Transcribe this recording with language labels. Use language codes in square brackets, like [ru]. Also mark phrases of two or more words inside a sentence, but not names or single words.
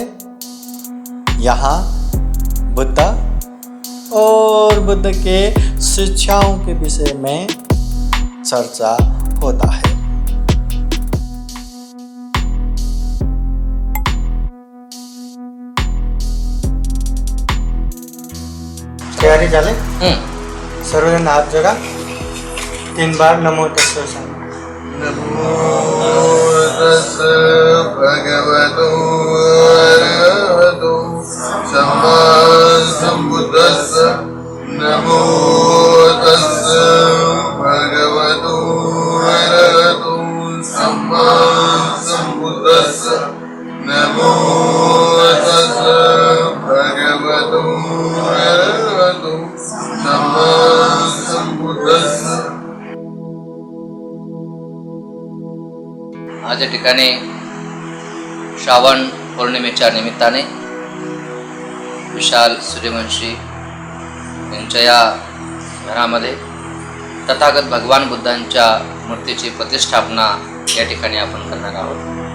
[hi] यहाँ बुद्ध और बुद्ध के शिक्षाओं के विषय में चर्चा होता है। [mr] तैयारी झाले? सर्वजण हात जोडा, 3 बार [pi] नमो तस्सै [mr] सांगा। [pi] नमो तस्सै भगवतो अरहतो सम्मा सम्बुद्दस्स। नमो तस्सै भगवतो अरहतो सम्मा सम्बुद्दस्स। नमो तस्सै भगवतो अरहतो सम्मा सम्बुद्दस्स। [mr] आज या ठिकाणी श्रावण पौर्णिमेच्या निमित्ताने विशाल सूर्यवंशी यांच्या या घरामध्ये तथागत भगवान बुद्धांच्या मूर्तीची प्रतिष्ठापना या ठिकाणी आपण करणार आहोत।